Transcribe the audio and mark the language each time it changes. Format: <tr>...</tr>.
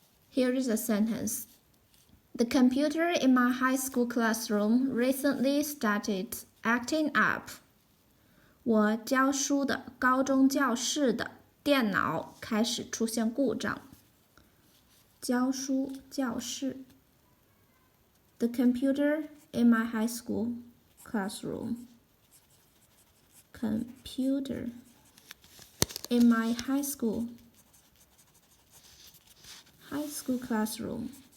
<en>Here is a sentence. The computer in my high school classroom recently started acting up.</en> <zh>我教书的高中教室的电脑开始出现故障。教书教室</zh> <en>The computer in my high school classroom. Computer in my high school classroom.</en>